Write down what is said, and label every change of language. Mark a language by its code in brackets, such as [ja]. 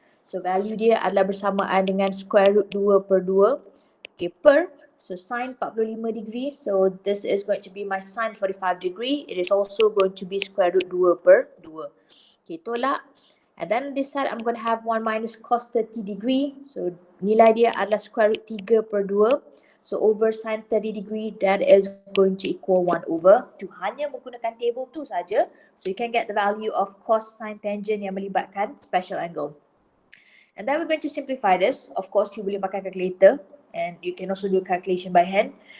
[ms] So value dia adalah bersamaan dengan square root 2 per 2. [en] Okay, per, so sine 45 degree, so this is going to be my sine 45 degree. It is also going to be square root 2 per 2. Okay, tolak. And then on this side, I'm going to have 1 minus cos 30 degree. [ms] So nilai dia adalah square root 3 per 2. [en] So over sine 30 degree, that is going to equal 1 over 2. [ms] Hanya menggunakan table tu saja. [en] So you can get the value of cos sine tangent [ms] yang melibatkan [en] special angle. And then we're going to simplify this. Of course, you [ms] boleh pakai [en] calculator. And you can also do calculation by hand.